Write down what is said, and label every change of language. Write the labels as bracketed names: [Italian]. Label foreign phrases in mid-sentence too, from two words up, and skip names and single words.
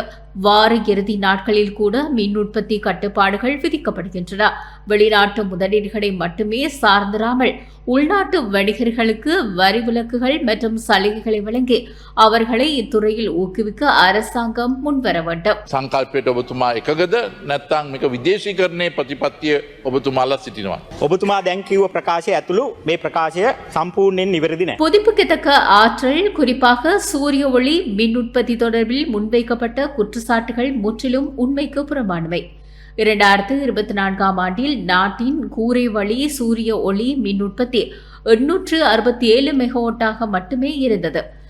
[Tamil] வார இறுதி நாட்களில் கூட மின் உற்பத்தி கட்டுப்பாடுகள் விதிக்கப்படுகின்றன. வெளிநாட்டு முதலீடுகளை மட்டுமே சார்ந்திராமல் உள்நாட்டு வணிகர்களுக்கு வரி விலக்குகள் மற்றும் சலுகைகளை வழங்கி அவர்களை இத்துறையில் ஊக்குவிக்க அரசாங்கம் முன்வர வேண்டும். [Sinhala] සංකල්පයට ඔබතුමා එකගද නැත්නම් මේක විදේශීකරණයේ ප්‍රතිපත්තිය ඔබතුමාලා සිටිනවා. ඔබතුමා දැන් කිව්ව ප්‍රකාශය ඇතුළු මේ ප්‍රකාශය සම්පූර්ණයෙන් නිවැරදි නැහැ. [Tamil] புதுப்பிக்கத்தக்க ஆற்றல் குறிப்பாக சூரிய ஒளி மின் உற்பத்தி தொடர்பில் முன்வைக்கப்பட்ட குற்றச்சாட்டுகள் முற்றிலும் உண்மைக்கு புறம்பானவை. 2024 ஆண்டில் நாட்டின் கூரை வழி சூரிய ஒளி மின் உற்பத்தி 867 மெகாவாட்டாக மட்டுமே இருந்தது.